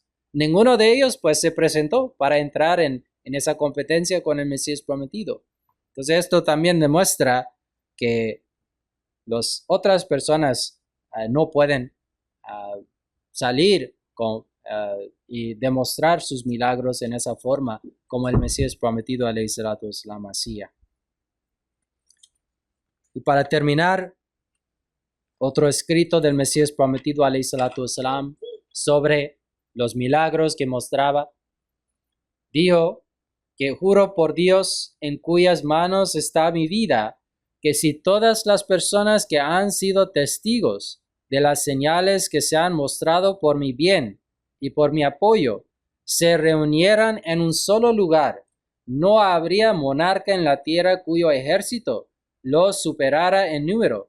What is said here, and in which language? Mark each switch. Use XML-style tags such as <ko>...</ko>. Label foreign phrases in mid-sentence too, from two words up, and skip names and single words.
<es>Ninguno de ellos pues se presentó para entrar en esa competencia con el Mesías prometido. Entonces esto también demuestra que las otras personas no pueden salir y demostrar sus milagros en esa forma como el Mesías prometido,</es> <ar>عليه الصلاة والسلام,</ar> <es>hacía. Y para terminar, otro escrito del Mesías prometido,</es> <ar>عليه الصلاة والسلام,</ar> <es>sobre los milagros que mostraba, dijo que juro por Dios en cuyas manos está mi vida, que si todas las personas que han sido testigos de las señales que se han mostrado por mi bien y por mi apoyo, se reunieran en un solo lugar, no habría monarca en la tierra cuyo ejército los superara en número.</es>